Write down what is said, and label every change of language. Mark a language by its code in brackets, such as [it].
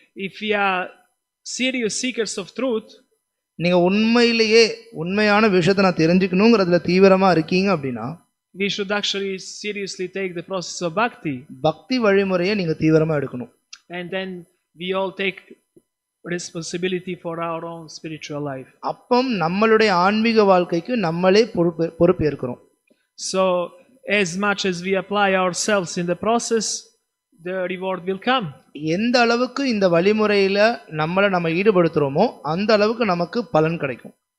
[en] If we are serious seekers of truth, [ta] நீங்க உண்மையிலேயே உண்மையான விஷயத்தை நான் தெரிஞ்சுக்கணுங்கிறதுல தீவிரமா இருக்கீங்க அப்படின்னா [en] we should actually seriously take the process of bhakti. [ta] பக்தி வழிமுறையை நீங்க தீவிரமா எடுக்கணும். [en] And then we all take responsibility for our own spiritual life. [ta] அப்பம் நம்மளுடைய ஆன்மீக வாழ்க்கைக்கு நம்மளே பொறுப்பேற்கிறோம். [en] So as much as we apply ourselves in the process, the reward will come. [ta] எந்த அளவுக்கு இந்த வழிமுறையில நம்ம ஈடுபடுத்துறோமோ அந்த அளவுக்கு நமக்கு பலன் கிடைக்கும்.